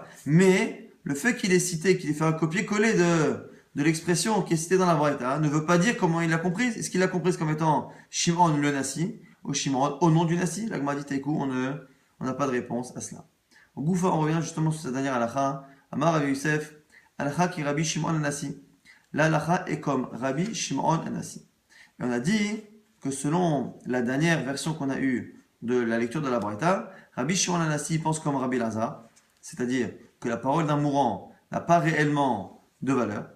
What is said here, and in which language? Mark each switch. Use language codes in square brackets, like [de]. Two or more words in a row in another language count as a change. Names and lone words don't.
[fr] Mais le fait qu'il est cité, qu'il ait fait un copier-coller de l'expression qui est citée dans la Braïta ne veut pas dire comment il l'a comprise. Est-ce qu'il l'a comprise comme étant Shimon le Nassi ou Shimon au nom du Nassi? La Gemara dit Teikou, on n'a pas de réponse à cela. Au Goufa, on revient justement sur cette dernière halakha. [he] אמר רבי יוסף, [fr] halakha qui est Rabbi Shimon le Nassi. La halakha est comme Rabbi Shimon le Nassi. Et on a dit que selon la dernière version qu'on a eue de la lecture de la Braïta, Rabbi Shimon le Nassi pense comme Rabbi Lazar, c'est-à-dire que la parole d'un mourant n'a pas réellement de valeur.